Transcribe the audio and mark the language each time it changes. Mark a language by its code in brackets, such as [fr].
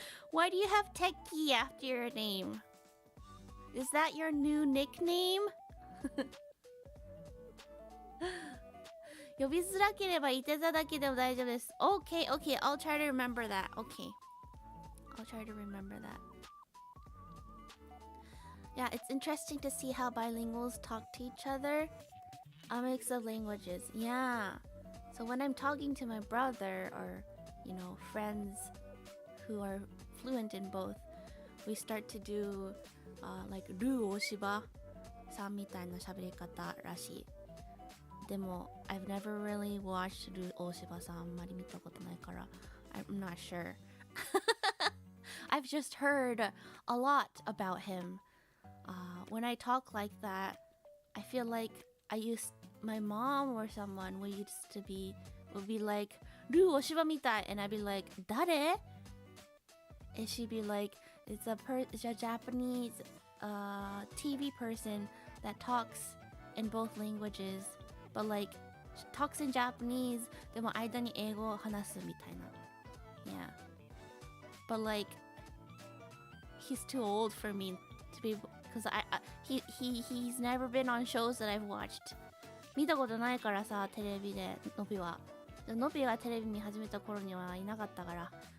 [en] Why do you have Teki after your name? Is that your new nickname? [ja] 呼びづらければいて座だけでも大丈夫です。 [en] Okay, okay, I'll try to remember that. Okay. I'll try to remember that. Yeah, it's interesting to see how bilinguals talk to each other. A mix of languages. Yeah. So when I'm talking to my brother or, friends who are fluent in both, we start to do like ルー大柴さんみたいな喋り方らしい。でも I've never really watched ルー大柴さんあんまり見たことないから I'm not sure. I've just heard a lot about him. When I talk like that, I feel like my mom or someone would be like, ルー大柴みたい and I'd be like, 誰? And she'd be like, it's a Japanese TV person that talks in both languages, but like talks in Japanese でも間に英語を話すみたいな Yeah, but like he's too old for me to be because he's never been on shows that I've watched 見たことないからさテレビでのびがテレビ見始めた頃にはいなかったから